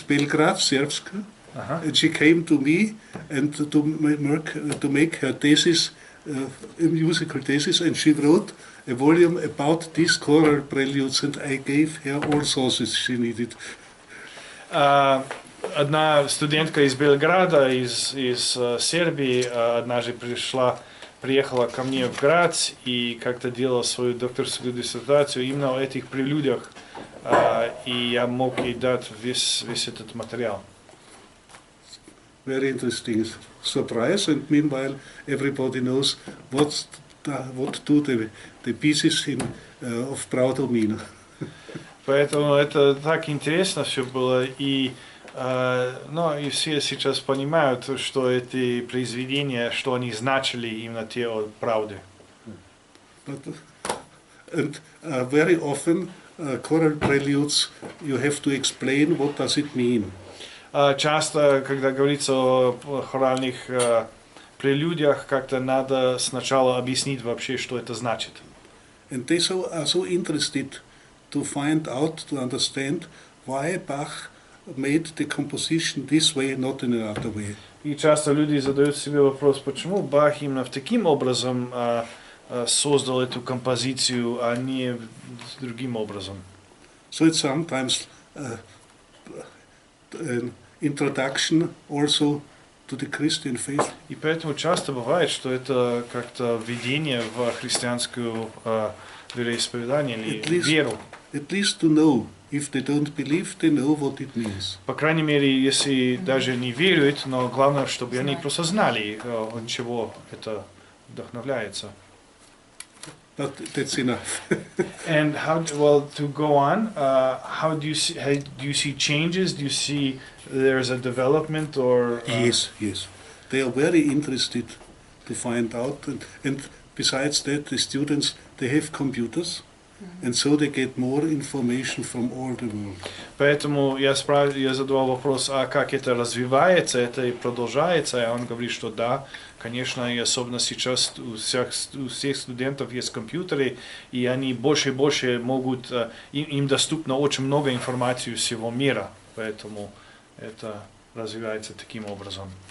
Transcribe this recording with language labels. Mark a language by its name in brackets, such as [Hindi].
[English] Belgrad, сербска. And she came to me and to make her thesis, a musical thesis, and she wrote a volume about these choral preludes, and I gave her all sources she needed. [Russian] Одна студентка из Белграда, из Сербии, однажды приехала ко мне в Грац и как-то делала свою докторскую диссертацию именно о этих прелюдиях, и я мог ей дать весь этот материал. [English] Very interesting surprise, and meanwhile everybody knows what do the pieces of Braudo mean. [Russian] Поэтому это так интересно все было, и, ну, и все сейчас понимают, что эти произведения, что они значили именно те правды. [English] But, and very often choral preludes, you have to explain what does it mean. [Russian] Часто, когда говорится о хоральных прелюдиях, как-то надо сначала объяснить вообще, что это значит. [English] And they are so interested to find out, to understand why Bach made the composition this way, not in another way. [Russian] И часто люди задают себе вопрос, почему Бах именно таким образом создал эту композицию, а не другим образом. [English] So it's sometimes an introduction also to the Christian faith. [Russian] И поэтому часто бывает, что это как-то введение в христианскую вероисповедание или веру. [English] At least to know. If they don't believe, they know what it means. [Russian] По крайней мере, если даже не веруют, но главное, чтобы они просто знали, от чего это вдохновляется. [English] But that's enough. And how, well, to go on, how do you see changes? Do you see there's a development or? Yes. They are very interested to find out, and besides that, the students, they have computers, and so they get more information from all the world. [Russian] Поэтому я задавал вопрос, а как это развивается, это и продолжается, и он говорит, что да, конечно, и особенно сейчас у всех студентов есть компьютеры, и они больше и больше могут, им доступно очень много информации из всего мира, поэтому это развивается таким образом.